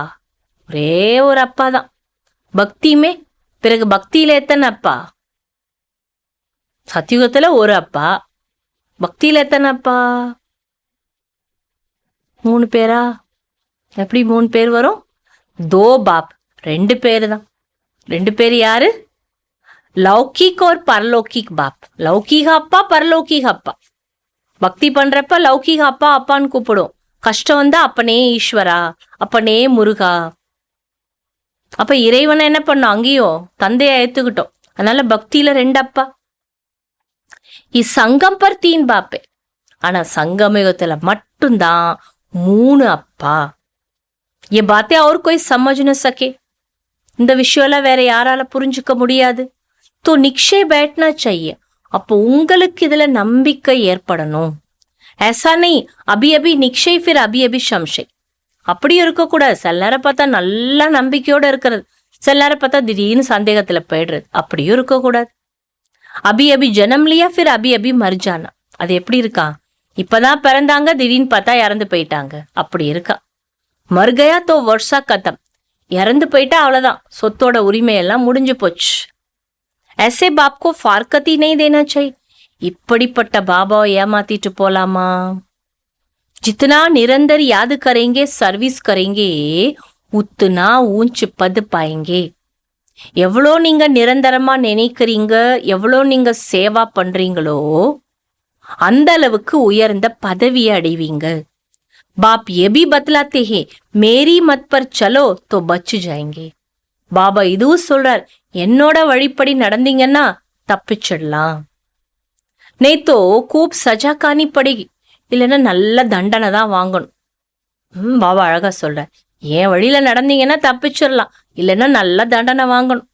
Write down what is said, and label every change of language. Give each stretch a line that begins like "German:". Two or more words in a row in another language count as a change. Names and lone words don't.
Tamil: ஒரே ஒரு அப்பா தான். பக்தியுமே பிறகு பக்தியில எத்தனை அப்பா? சத்யுகத்துல ஒரு அப்பா, பக்தியில எத்தனை அப்பா? 3 பேரா? எப்படி 3 பேர் வரும்?
Hindi: दो बाप,
Tamil: 2 பேரு தான். 2 பேர் யாரு?
Hindi: लौकिक और परलौकिक बाप.
Tamil: லௌகீக அப்பா பரலௌகீக அப்பா. பக்தி பண்றப்ப லௌகீக அப்பா அப்பான்னு கூப்பிடும், கஷ்டம் வந்தா அப்பனே ஈஸ்வரா, அப்பனே முருகா. அப்ப இறைவனை என்ன பண்ணோம்? அங்கேயும் தந்தையை ஏத்துக்கிட்டோம். அதனால பக்தியில 2 அப்பா.
Hindi: संगम पर 3 बाप हैं.
Tamil: ஆனா சங்கமயுகத்துல மட்டும்தான் 3 அப்பா.
Hindi: ये बातें और कोई समझ न सके.
Tamil: இந்த விஷயம்லாம் வேற யாரால புரிஞ்சுக்க முடியாது.
Hindi: तो निश्चय बैठना चाहिए.
Tamil: அப்போ உங்களுக்கு இதுல நம்பிக்கை ஏற்படணும்.
Hindi: ऐसा नहीं अभी अभी निश्चय फिर अभी अभी संशय.
Tamil: அப்படி இருக்கக்கூடாது. சில நேரம் பார்த்தா நல்லா நம்பிக்கையோட இருக்கிறது, சில நேரம் பார்த்தா திடீர்னு சந்தேகத்துல போயிடுறது. அப்படியும் இருக்கக்கூடாது.
Hindi: अभी अभी जन्म लिया फिर अभी अभी मर जाना.
Tamil: அது எப்படி இருக்கா? இப்பதான் பிறந்தாங்க, திடீர்னு பார்த்தா இறந்து போயிட்டாங்க, அப்படி இருக்கா.
Hindi: मर गया तो वर्सा खत्म.
Tamil: இறந்து போயிட்டா அவ்வளவுதான், சொத்தோட உரிமையெல்லாம் முடிஞ்சு போச்சு.
Hindi: ऐसे बाप को फारकती नहीं देना चाहिए.
Tamil: இப்படிப்பட்ட பாபாவை ஏமாத்திட்டு போலாமா?
Hindi: जितना निरंतर याद करेंगे सर्विस करेंगे उतना ऊंच पद पाएंगे.
Tamil: எவ்வளோ நீங்க நிரந்தரமா நினைக்கிறீங்க, எவ்வளோ நீங்க சேவா பண்றீங்களோ அந்த அளவுக்கு உயர்ந்த பதவியை அடைவீங்க.
Hindi: बाप ये भी बतलाते हैं मेरी मत पर चलो तो बच जाएंगे.
Tamil: பாபா இதுவும் சொல்றார், என்னோட வழிப்படி நடந்தீங்கன்னா தப்பிச்சிடலாம்.
Hindi: नहीं तो खूब सज़ा खानी पड़ेगी,
Tamil: இல்லைன்னா நல்ல தண்டனை தான் வாங்கணும். பாபா அழகா சொல்றார், என் வழியில நடந்தீங்கன்னா தப்பிச்சிடலாம், இல்லைன்னா நல்ல தண்டனை வாங்கணும்.